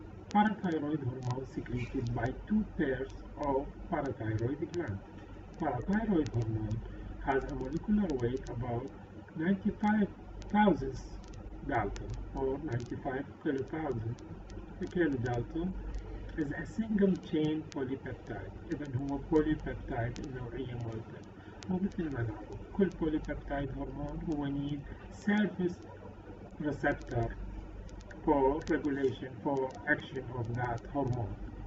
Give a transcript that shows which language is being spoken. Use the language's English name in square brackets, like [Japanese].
[English] Parathyroid hormone secreted by two pairs of parathyroid glands. Parathyroid hormone has a molecular weight about 95,000 Dalton or 95 kilodalton. kilodalton is a single chain polypeptide. [Arabic] إذا هو polypeptide النوعية مالته. ومثل ما نعرف كل [English] polypeptide [Arabic] هرمون هو [English] need surface receptor for regulation for action of that hormone.